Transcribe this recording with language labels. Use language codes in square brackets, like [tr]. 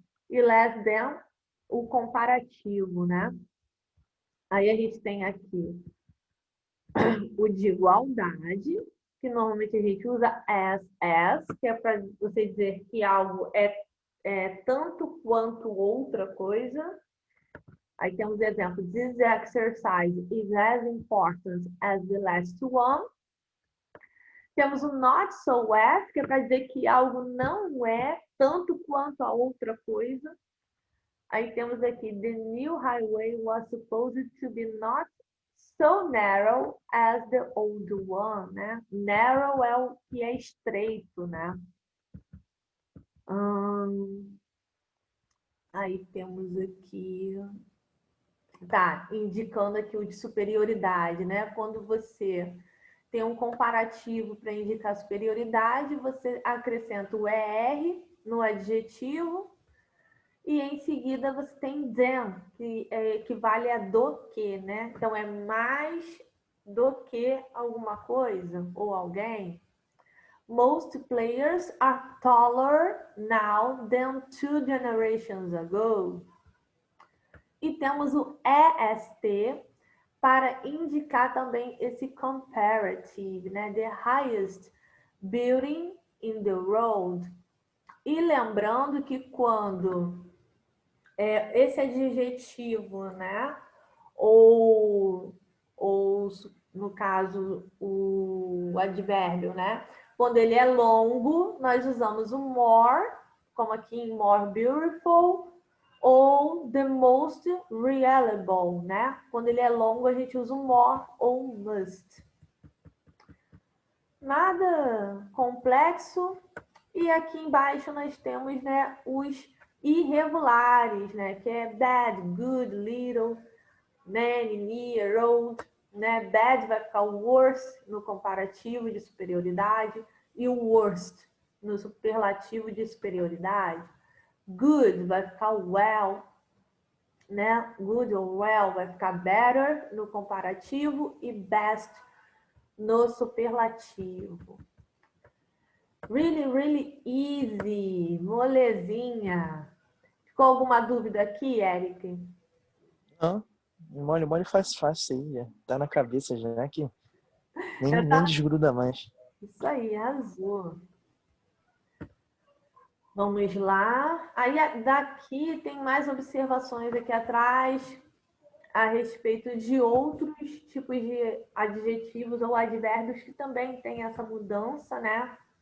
[pt] E less than, o comparativo, né? Aí a gente tem aqui o de igualdade, que normalmente a gente usa as, que é para você dizer que algo é tanto quanto outra coisa. Aí temos o exemplo: [en] this exercise is as important as the last one. [pt] Temos o not so as, que é para dizer que algo não é tanto quanto a outra coisa. Aí temos aqui: [en] the new highway was supposed to be not so narrow as the old one, né? [pt] Narrow é o que é estreito, né? Aí temos aqui, tá, indicando aqui o de superioridade, né? Quando você tem um comparativo para indicar superioridade, você acrescenta o ER no adjetivo e em seguida você tem than, que equivale a do que, né? Então é mais do que alguma coisa ou alguém. [en] Most players are taller now than 2 generations ago. [pt] E temos o EST para indicar também esse comparative, né? [en] The highest building in the world. [pt] E lembrando que quando esse adjetivo, né? Ou no caso, o advérbio, né? Quando ele é longo, nós usamos o more, como aqui em more beautiful, ou [en] the most reliable, [pt] né? Quando ele é longo, a gente usa o more ou o must. Nada complexo. E aqui embaixo nós temos, né, os irregulares, né? Que é bad, good, little, many, near, old, né? Bad vai ficar o worst no comparativo de superioridade e o worst no superlativo de superioridade. Good vai ficar well, né? Good ou well vai ficar better no comparativo e best no superlativo. [en] Really, really easy, [pt] molezinha. Ficou alguma dúvida aqui, Eric? Não, mole faz fácil aí, já. Tá na cabeça já que nem Tá... desgruda mais. Isso aí, azul. Vamos lá. Aí daqui tem mais observações aqui atrás a respeito de outros tipos de adjetivos ou advérbios que também tem essa mudança, né?